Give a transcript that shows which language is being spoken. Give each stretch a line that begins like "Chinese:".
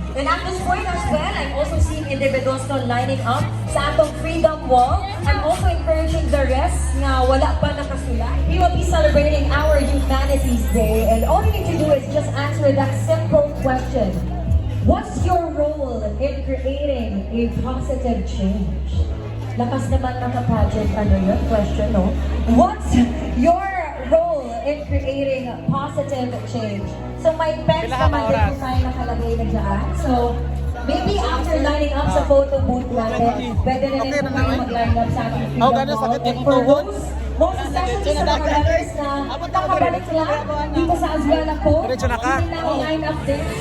English: And at this point as well, I'm also seeing individuals now lining up
Cebuano: sa atong
English: Freedom Wall. I'm also encouraging the rest
Filipino: na wala pa nakasulat.
English: We will be celebrating our Humanities Day, and all you need to do is just answer that simple question. What's your role in creating a positive change?
Filipino: Lakas naman mga pageant, ano yun?
English: Question, no? What's your role in creating a positive change?
Filipino: So may pens naman din po tayo nakalagay na dyan.
English: So maybe after lining up
Filipino: sa photo booth natin, pwede na rin po kayo mag-line up sa ating Freedom Wall.
English: And for most especially
Filipino: sa mga brothers na nakabalik lang dito sa Azuela po, hindi na line up din.